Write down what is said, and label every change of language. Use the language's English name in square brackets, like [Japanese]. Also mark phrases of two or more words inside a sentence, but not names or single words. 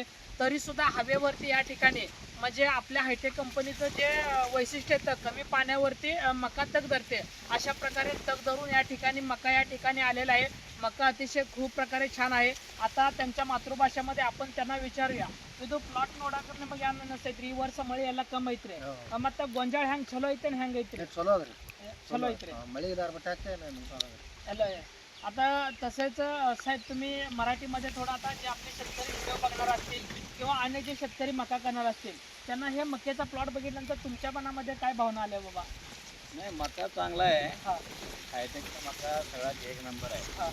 [Marathi] तरी सुद्धा हवेवरती या ठिकाणी म्हणजे आपल्या हायटेक कंपनीचं जे वैशिष्ट्य आहे कमी पाण्यावरती मका तग धरते अशा प्रकारे तग धरून या ठिकाणी मका या ठिकाणी आलेला आहे. मका अतिशय खूप प्रकारे छान आहे. आता त्यांच्या मातृभाषेमध्ये आपण त्यांना विचारूया [Kannada] ಇದು ಪ್ಲಾಟ್ ನೋಡಾಕ ನಿಮಗೆ ಏನು ಅನಿಸ್ತೈತ್ರಿ? ಈ ವರ್ಷ ಮಳೆ ಎಲ್ಲ ಕಮ್ಮಿ ಐತ್ರಿ ಮತ್ತೆ ಗೊಂಜಾಳ ಹೆಂಗ್ ಚಲೋ ಐತೆ ಹೆಂಗ್ ಐತ್ರಿ? ಚಲೋ ಅದ್ರಿ ಚಲೋ ಐತ್ರಿ ಮಳೆ ಇದಾರ ಬಟ್ ಎಲ್ಲ. [Marathi] आता तसेच साहेब तुम्ही मराठीमध्ये थोडा आता जे आपले शेतकरी व्हिडिओ बघणार असतील किंवा अन्य जे शेतकरी मका करणार असतील त्यांना हे मक्याचा प्लॉट बघितल्यानंतर तुमच्या मनामध्ये काय भावना आल्या बाबा? नाही मका चांगला आहे. हायटेकचा मका सगळ्यात एक नंबर आहे.